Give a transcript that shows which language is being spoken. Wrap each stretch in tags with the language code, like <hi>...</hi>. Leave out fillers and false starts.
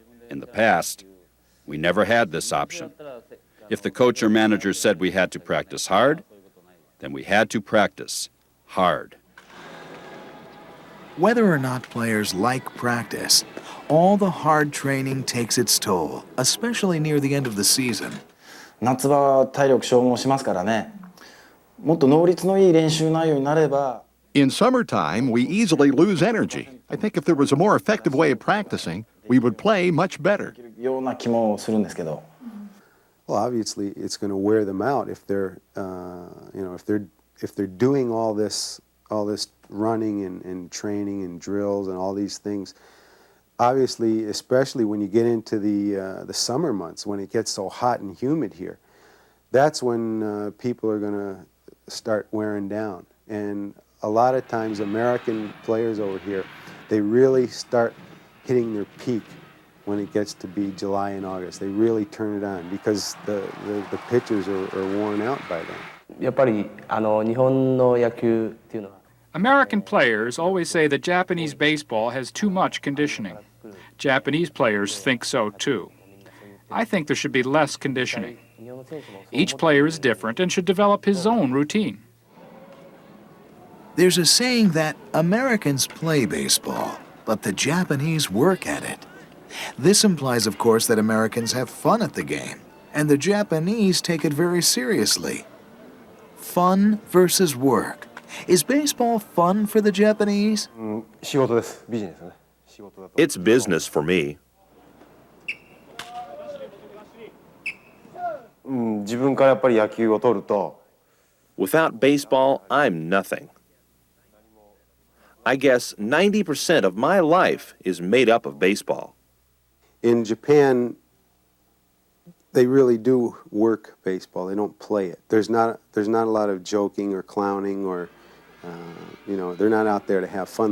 <en>In the past, we never had this option. If the coach or manager said we had to practice hard, then we had to practice hard. Whether or not players like practice, all the hard training takes its toll, especially near the end of the season.</en> <ja>夏場は体力消耗しますからね。もっと能率のいい練習内容になれば。</ja> <en>In summertime, we easily lose energy. I think if there was a more effective way of practicing, we would play much better.</en> <ja>ような気もするんですけど。</ja> <en>Well, obviously, it's going to wear them out if they're, if they're doing all this running and training and drills and all these things. Obviously, especially when you get into the summer months, when it gets so hot and humid here, that's when people are going to start wearing down. And a lot of times, American players over here, they really start hitting their peak when it gets to be July and August. They really turn it on because the pitchers are worn out by then.</en> <ja>やっぱり日本の野球っていうのは</ja> <en>American players always say that Japanese baseball has too much conditioning. Japanese players think so too. I think there should be less conditioning. Each player is different and should develop his own routine. There's a saying that Americans play baseball, but the Japanese work at it. This implies, of course, that Americans have fun at the game, and the Japanese take it very seriously. Fun versus work. Is baseball fun for the Japanese?</en> <ja>仕事です。ビジネスね。</ja> <en>It's business for me.</en> <ja>自分からやっぱり野球を取ると。</ja> <en>Without baseball, I'm nothing. I guess 90% of my life is made up of baseball. In Japan, they really do work baseball. They don't play it. There's not a lot of joking or clowning or, they're not out there to have fun.</en>